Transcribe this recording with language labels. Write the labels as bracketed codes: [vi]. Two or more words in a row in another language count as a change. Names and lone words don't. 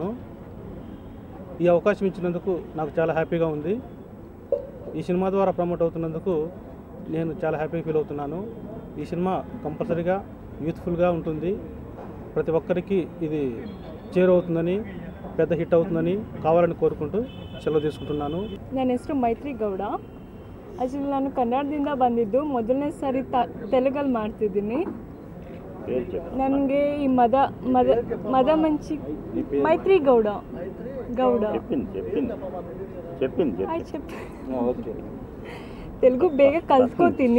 [te] ఈ అవకాశం ఇచ్చినందుకు నాకు చాలా హ్యాపీగా ఉంది. ఈ సినిమా ద్వారా ప్రమోట్ అవుతున్నందుకు నేను చాలా హ్యాపీగా ఫీల్ అవుతున్నాను. ఈ సినిమా కంపల్సరీగా యూత్ఫుల్గా ఉంటుంది. ప్రతి ఒక్కరికి ఇది చేరువవుతుందని, పెద్ద హిట్ అవుతుందని కావాలని ಕೋರ್ಕೊಂಡು సెలవు తీసుకుంటున్నాನು. [kn] ನನ್ನ ಹೆಸರು ಮೈತ್ರಿ ಗೌಡ. ಆಕ್ಚುಲಿ ನಾನು ಕನ್ನಡದಿಂದ ಬಂದಿದ್ದು, ಮೊದಲನೇ ಸಾರಿ ತೆಲುಗಲ್ಲಿ ಮಾಡ್ತಿದ್ದೀನಿ. ನನಗೆ ಈ ಮದಮಂಚಿ ಮೈತ್ರಿ ಗೌಡ ತೆಲುಗು ಬೇಗ ಕಲ್ತ್ಕೋತೀನಿ.